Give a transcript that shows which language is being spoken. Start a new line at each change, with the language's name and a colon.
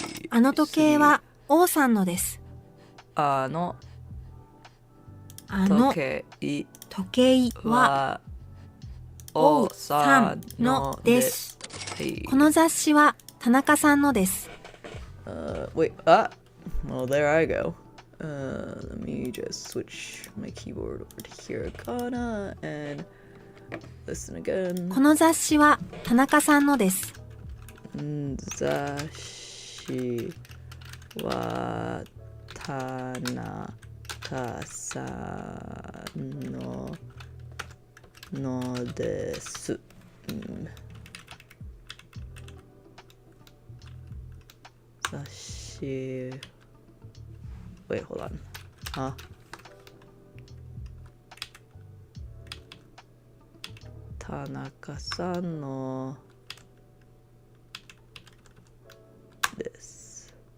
Japanese: あの時計は王さんのです。あの時計は王さんのです。はい。この雑誌は田中さんのです。
English: Well, there I go. Let me just switch my keyboard over to hiragana and listen again.
Japanese: この雑誌は田中さんのです。雑誌は田中さんのです。
English: 雑誌 Wait, hold on.
Japanese: Tanaka-san no this.